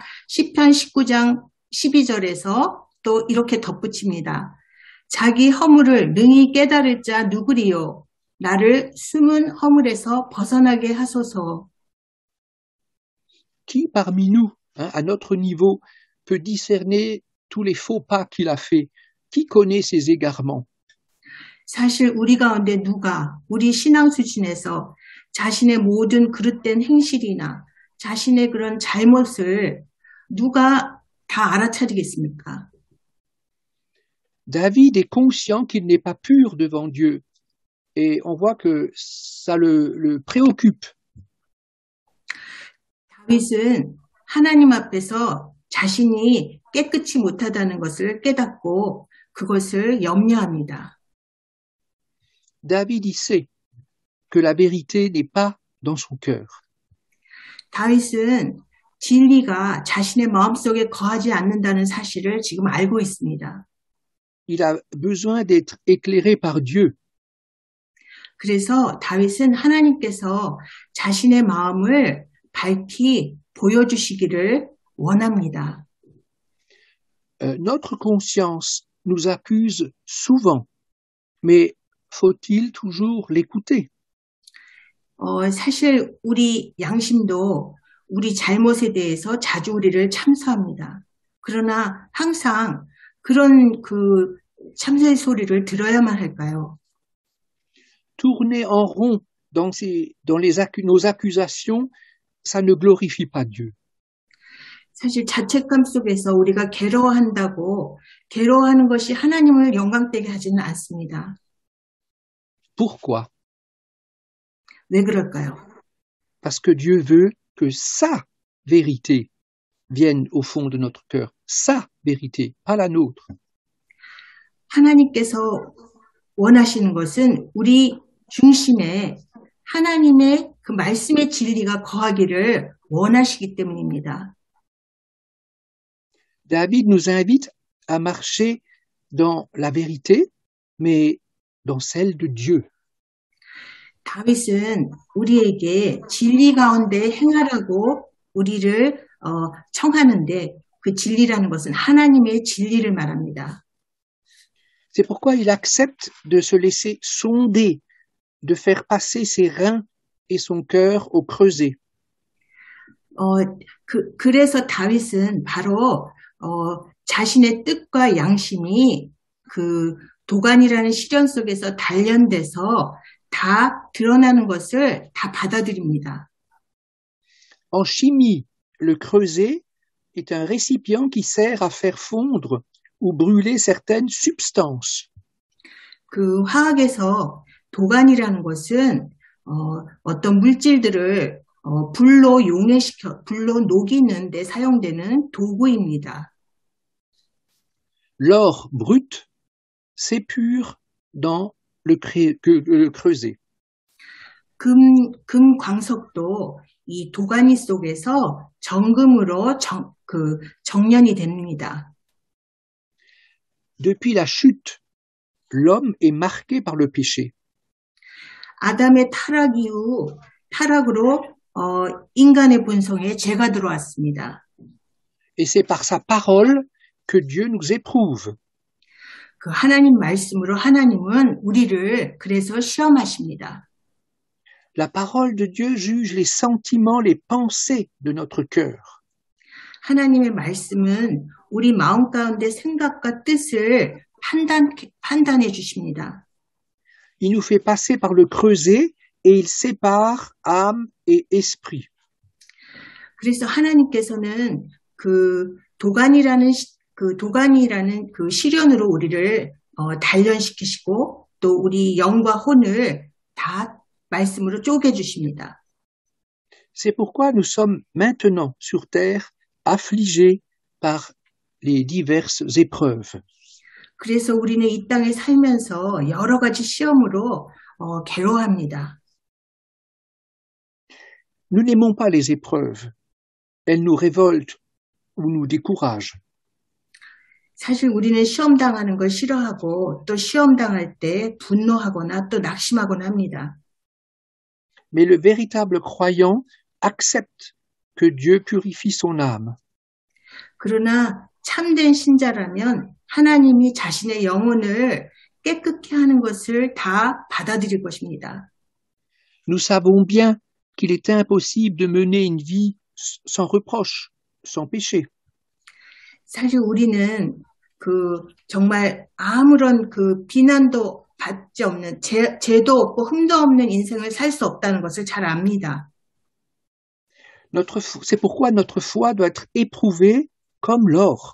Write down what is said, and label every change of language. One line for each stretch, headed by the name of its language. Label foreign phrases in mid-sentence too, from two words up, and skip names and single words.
Korean: 시편 19장 12절에서 또 이렇게 덧붙입니다. 자기 허물을 능히 깨달을 자 누구리요? 나를 숨은 허물에서 벗어나게 하소서.
French: Qui parmi nous, à notre niveau, peut discerner tous les faux pas qu'il a fait? Qui connaît ses égarements?
Korean: 사실 우리 가운데 누가 우리 신앙 수준에서 자신의 모든 그릇된 행실이나 자신의 그런 잘못을 누가 다 알아차리겠습니까?
French: David est conscient qu'il n'est pas pur devant Dieu et on voit que ça le préoccupe.
Korean: 다윗은 하나님 앞에서 자신이 깨끗이 못하다는 것을 깨닫고 그것을 염려합니다.
French: David y sait que la vérité n'est pas dans son cœur.
Korean: 다윗은 진리가 자신의 마음속에 거하지 않는다는 사실을 지금 알고 있습니다.
French: Il a besoin d'être éclairé par Dieu.
Korean: 그래서 다윗은 하나님께서 자신의 마음을 밝히 보여주시기를 원합니다.
French: Notre conscience nous accuse souvent, mais faut-il toujours l'écouter?
Korean: 사실 우리 양심도 우리 잘못에 대해서 자주 우리를 참소합니다. 그러나 항상 그런 그 참소의 소리를 들어야만 할까요?
French: Tourner en rond dans nos accusations, ça ne glorifie pas Dieu.
Korean: 사실 자책감 속에서 우리가 괴로워한다고 괴로워하는 것이 하나님을 영광되게 하지는 않습니다.
French: Pourquoi?
Korean: 왜 그럴까요?
French: Parce que Dieu veut que sa vérité vienne au fond de notre cœur. Sa vérité, pas la nôtre.
Korean: 하나님께서 원하시는 것은 우리 중심에 하나님의 그 말씀의 진리가 거하기를 원하시기 때문입니다.
French: David nous invite à marcher dans la vérité, mais dans celle de Dieu.
Korean: 다윗은 우리에게 진리 가운데 행하라고 우리를 청하는데 그 진리라는 것은 하나님의 진리를 말합니다.
French: C'est pourquoi il accepte de se laisser sonder, de faire passer ses reins et son cœur au creuset.
Korean: 그래서 다윗은 바로 자신의 뜻과 양심이 그 도간이라는 시련 속에서 단련돼서 다 드러나는 것을 다 받아들입니다.
French: En chimie, le creuset est un récipient qui sert à faire fondre ou brûler certaines substances.
Korean: 그 화학에서 도간이라는 것은 어떤 물질들을 불로 불로 녹이는 데 사용되는 도구입니다.
French: L'or brut s'épure dans le creuset.
Korean: 금 광석도 이 도가니 속에서 정금으로 정련이 됩니다.
French: Depuis la chute, l'homme est marqué par le péché.
Korean: 아담의 타락 이후 타락으로 인간의 본성에 죄가 들어왔습니다.
French: Et c'est par sa parole que Dieu nous éprouve.
Korean: 그 하나님 말씀으로 하나님은 우리를 그래서 시험하십니다.
French: La parole de Dieu juge les sentiments, les pensées de notre cœur.
Korean: 하나님의 말씀은 우리 마음 가운데 생각과 뜻을 판단해 주십니다.
French: Il nous fait passer par le creuset et il sépare âme et esprit.
Korean: 그래서 하나님께서는 그 도간이라는 그 시련으로 우리를 단련시키시고 또 우리 영과 혼을 다 말씀으로 쪼개 주십니다.
French: C'est pourquoi nous sommes maintenant sur terre affligés par les diverses épreuves.
Korean: 그래서 우리는 이 땅에 살면서 여러 가지 시험으로 괴로워합니다.
French: Nous n'aimons pas les épreuves. Elles nous révoltent ou nous découragent.
Korean: 사실 우리는 시험 당하는 걸 싫어하고 또 시험 당할 때 분노하거나 또 낙심하거나 합니다.
French: Mais le véritable croyant accepte que Dieu purifie son âme.
Korean: 그러나 참된 신자라면 하나님이 자신의 영혼을 깨끗게 하는 것을 다 받아들일 것입니다.
French: Nous savons bien qu'il est impossible de mener une vie sans reproche, sans péché.
Korean: 사실 우리는 정말 아무런 비난도 받지 없는 죄도 없고 흠도 없는 인생을 살 수 없다는 것을 잘 압니다.
French: C'est pourquoi notre foi doit être éprouvée comme l'or.